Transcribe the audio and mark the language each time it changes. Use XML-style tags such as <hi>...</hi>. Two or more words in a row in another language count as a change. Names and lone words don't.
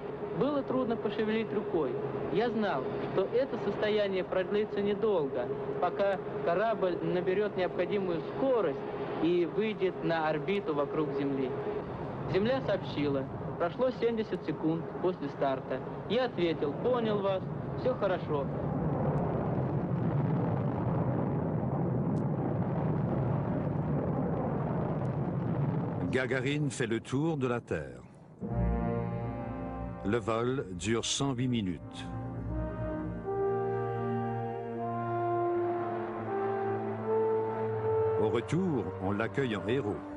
<ru>Было трудно пошевелить рукой. Я знал, что это состояние продлится недолго, пока корабль наберет необходимую скорость и выйдет на орбиту вокруг Земли. Земля сообщила, прошло 70 секунд после старта. Я ответил, понял вас, все хорошо.</ru> <fr>Gagarine fait le tour de la Terre. Le vol dure 108 minutes. Au retour, on l'accueille en héros.</fr>